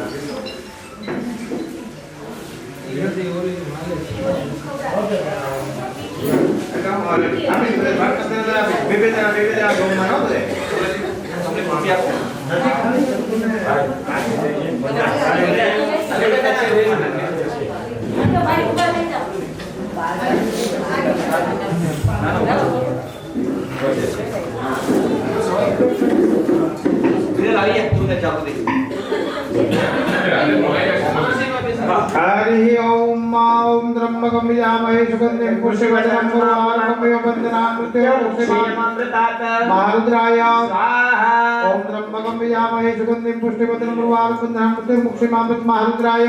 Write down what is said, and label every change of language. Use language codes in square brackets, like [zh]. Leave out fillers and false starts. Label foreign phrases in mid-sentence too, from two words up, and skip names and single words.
[gu] તમને કોફી આપો વિરલ આવી ગયા તું ચાલો દે [sa] हरि ओम ओम त्र्यंबकं यजामहे सुगन्धिं पुष्टिवर्धनं उर्वारुकमिव बन्धनामृत्युर्मुक्षीमामृतात् महारुद्राय स्वाहा ओम त्र्यंबकं यजामहे सुगन्धिं पुष्टिवर्धनं उर्वारुकमिव बन्धनामृत्युर्मुक्षीमामृत महारुद्राय